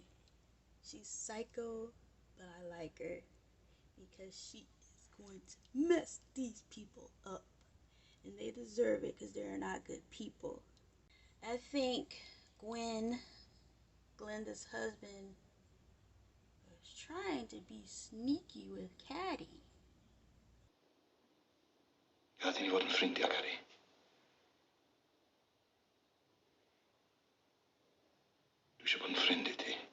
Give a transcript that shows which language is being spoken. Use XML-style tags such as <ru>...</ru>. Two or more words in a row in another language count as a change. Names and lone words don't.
<en>She's psycho, but I like her because she is going to mess these people up. And they deserve it because they're not good people. I think Gwen, Glinda's husband, was trying to be sneaky with Cadi.</en> <cy>Gad i ni fod yn ffrindiau, Cari. Dwi eisiau bod yn ffrind I ti.</cy>